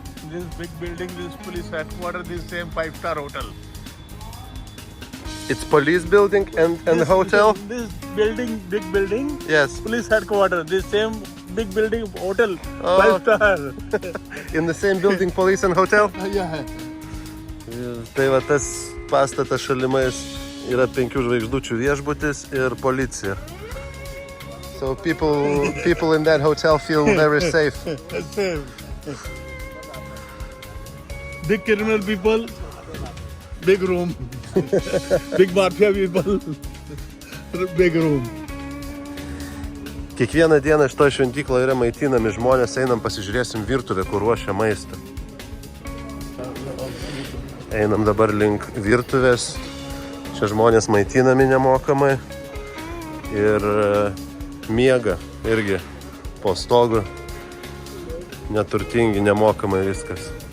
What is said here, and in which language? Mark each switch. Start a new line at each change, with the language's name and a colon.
English: This big building, this police headquarters, this same 5-star hotel. It's police building and hotel? This building, big building, Yes. police headquarters, this same big building, hotel, Oh. 5-star. In the same building, police and hotel? Yeah.
Lithuanian: Tai va tas pastatas šalimais yra 5 žvaigždučių viešbutis ir policija.
English: So people in that hotel feel very safe. Same. Big criminal people, big room. Big mafia people, big room.
Lithuanian: Kiekvieną dieną iš to šventyklo yra maitinami žmonės, einam pasižiūrėsim virtuvę, kur ruošia maistą. Einam dabar link virtuvės, čia žmonės maitinami nemokamai ir miega irgi po stogu, neturtingi, nemokamai viskas.